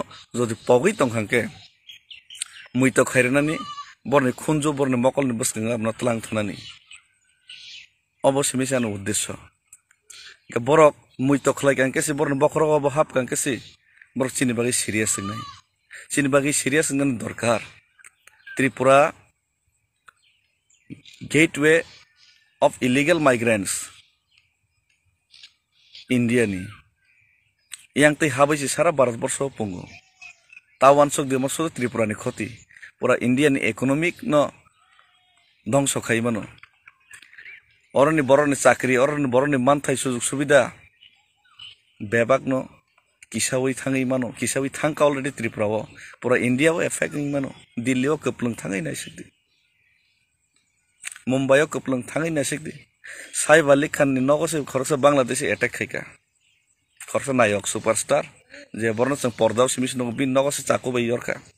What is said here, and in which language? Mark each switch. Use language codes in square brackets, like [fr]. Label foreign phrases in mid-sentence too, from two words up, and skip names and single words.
[trp] जदि पगै तंखांके मुइतो खायरनानि बरनि खुनजु बरनि मकलनि बसखंगा आपना तलां थानानि अवश्य मिसान उद्देश्य के बरक मुइतो खलाय कांकेसि बरनि बखरग बहाब कांकेसि बरक चिनि बागै सिरियास नङै दरकार [en] Tripura gateway of illegal migrants [trp] India ni yang tei habai si sara Bharat borsho pungo tawan sok demo so Tripura ni khoti pura India ni economic no dhongso khai mano oroni boroni chakri oroni boroni manthai sujug subida bebak no kisawi thangai mano kisawi thangka already Tripura o pura India o effect ngi mano Delhi o keplung thangai nai sikdi Mumbai o keplung thangai nai sikdi Saif Ali Khan ni nogose khorsa Bangladesh attack khaika khorsa nayok superstar je borno sang pordaw simis no bin nogose chako bai yorka